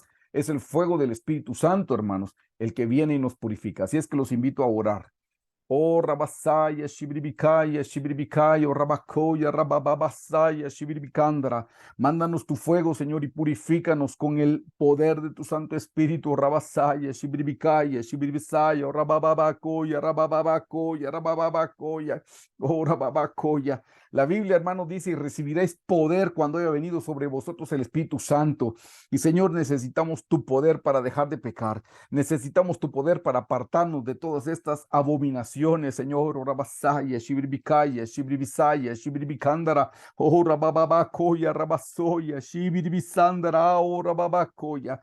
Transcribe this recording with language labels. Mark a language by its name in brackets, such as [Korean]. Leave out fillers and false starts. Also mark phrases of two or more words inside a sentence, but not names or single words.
[Spanish] Es el fuego del Espíritu Santo, hermanos, el que viene y nos purifica. Así es que los invito a orar. Oh, Rabasaya, Shibribikaya, Shibribikaya, oh, Rabakoya, Rabababasaya, Shibribikandra. Mándanos tu fuego, Señor, y purifícanos con el poder de tu Santo Espíritu, Rabasaya, Shibribikaya, Shibribisaya, oh, Rabababakoya, Rabababakoya, Rabababakoya, oh, Rababakoya. La Biblia, hermano, dice, y recibiréis poder cuando haya venido sobre vosotros el Espíritu Santo. Y Señor, necesitamos tu poder para dejar de pecar. Necesitamos tu poder para apartarnos de todas estas abominaciones, Señor. Orabasaya, Shibribikaya, Shibribisaya, Shibribikandara, Orababakoya, Rabasoya, Shibribisandara, Orababakoya.